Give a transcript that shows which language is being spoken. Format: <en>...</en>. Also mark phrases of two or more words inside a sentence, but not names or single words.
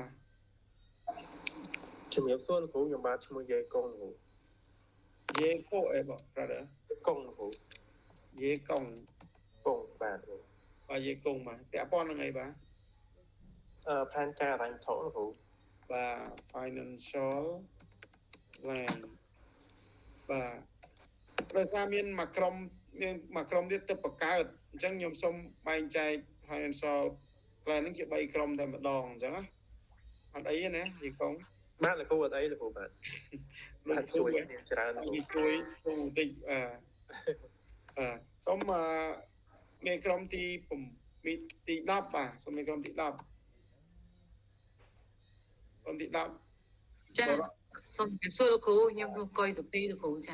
<km>ជំរាបសួរលោកគ្រូខ្ញុំបាទឈ្មោះយេកុងលោក យេកុអីបង brother កុងលោកគ្រូ យេកុង បាទលោក បាទយេកុងបាទពាក់ព័ន្ធនឹងអីបាទ ផែនការហិរញ្ញវត្ថុលោកគ្រូ បាទ</km> <en>financial plan</en> <km>បាទដោយសារមានមួយក្រុមទៀតទៅបង្កើតអញ្ចឹងខ្ញុំសូមបែងចែក</km> <en>financial plan</en> <km>ហ្នឹងជា3ក្រុមតែម្ដងអញ្ចឹងណាអត់អីទេណាយេកុង</km> <vi>bạn là cô ở đấy là cô bạn</vi> <km>លោក bạn គ្រូ ជួយគ្នាច្រើនលោក គេជួយគ្រូតិចសូមមេក្រុមទី10បាទសូមមេក្រុមទី10ក្រុមទី10 ចាសូមជម្រាបសួរលោកគ្រូខ្ញុំលោកកុយសុភីលោកគ្រូចា</km>